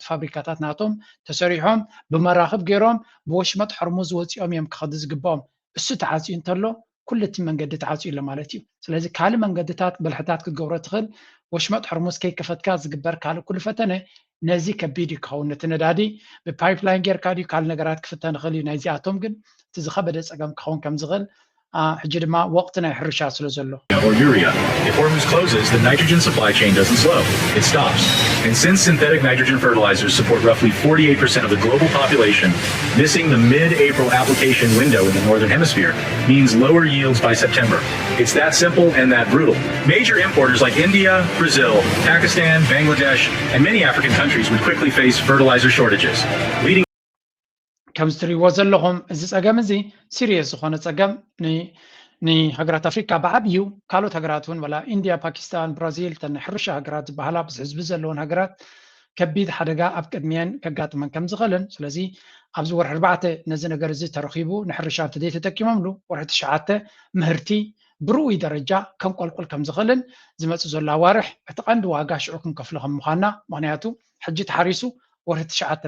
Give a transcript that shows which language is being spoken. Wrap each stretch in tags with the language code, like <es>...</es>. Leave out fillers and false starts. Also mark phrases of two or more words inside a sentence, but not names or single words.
<ti>ፋብሪካታት ናቶም ተሰሪሖም ብመራኽብ ገይሮም ብወሽመጥ ሕርሙዝ ወፂኦም እዮም ክኸዱ ዝግብኦም እሱ ተዓፅዩ እንተሎ ኩሉ እቲ መንገዲ ተዓፅዩ ኣሎ ማለት እዩ ስለዚ ካልእ መንገድታት ብልሕታት ክትገብሮ ትኽእል ወሽመጥ ሕርሙዝ ከይከፈትካ ዝግበር ካልእ ኩሉ ፈተነ ነዚ ከቢድ እዩ ክኸውን ነቲ ነዳዲ ብፓይፕላይን ጌርካ ድዩ ካልእ ነገራት ክፍተን ይኽእል እዩ ናይዚኣቶም ግን እቲ ዝኸበደ ፀገም ክኸውን ከም ዝኽእል ሕጂ ድማ ወቅቲ ናይ ሕርሻ ስለ ዘሎ</ti> <en>Or urea. If Hormuz closes, the nitrogen supply chain doesn't slow. It stops. And since synthetic nitrogen fertilizers support roughly 48% of the global population, missing the mid-April application window in the Northern Hemisphere means lower yields by September. It's that simple and that brutal. Major importers like India, Brazil, Pakistan, Bangladesh, and many African countries would quickly face fertilizer shortages, leading</en> <ti>ከም ዝትሪእዎ ዘለኹም እዚ ፀገም እዚ ሲሪየስ ዝኾነ ፀገም ንሃገራት ኣፍሪካ ብዓብዩ ካልኦት ሃገራት እውን ወላ ኢንድያ ፓኪስታን ብራዚል ተን ሕርሻ ሃገራት ዝበሃላ ብዚ ህዝቢ ዘለዎን ሃገራት ከቢድ ሓደጋ ኣብ ቅድሚአን ከጋጥመን ከም ዝኽእልን ስለዚ ኣብዚ ወርሒ 4 ነዚ ነገር እዚ ተረኺቡ ንሕርሻ እንተደይ ተጠቂሞምሉ ወርሒ 9 ምህርቲ ብርኡይ ደረጃ ከንቆልቁል ከም ዝኽእልን ዝመፅእ ዘሎ ኣዋርሕ እቲ ቀንዲ ዋጋ ሽዑ ክንከፍሎ ከም ምዃንና ምክንያቱ ሕጂ ተሓሪሱ ወርሒ 9</ti>